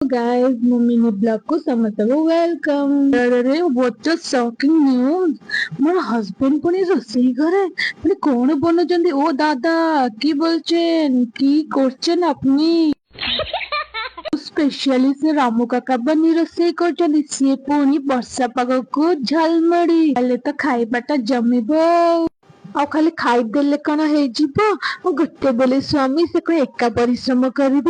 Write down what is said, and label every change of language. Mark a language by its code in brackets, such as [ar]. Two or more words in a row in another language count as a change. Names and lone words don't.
[or] guys, ମୋ [en] mini blog [or] କୁ ସମସ୍ତଙ୍କୁ ୱେଲକମ୍। अरे [en] what a shocking news, [or] ମୋର ହଜବେଣ୍ଡ ପୁଣି ରୋଷେଇ ଘରେ ପୁଣି କଣ ବନଉଛନ୍ତି? [bn] ଓ দাদা কি বলছেন, কি করছেন আপনি? [or] ସ୍ପେଶାଲି ସେ ରାମୁ କାକା ବନି ରୋଷେଇ କରୁଛନ୍ତି। ସିଏ ପୁଣି ବର୍ଷା ପାଗକୁ ଝାଲମୁଢି ହେଲେ ତ ଖାଇବାଟା ଜମିବ। ଆଉ ଖାଲି ଖାଇଦେଲେ କଣ ହେଇଯିବ? ମୁଁ ଗୋଟେ ବୋଲି ସ୍ୱାମୀ, ସେ କଣ ଏକା ପରିଶ୍ରମ କରିବେ?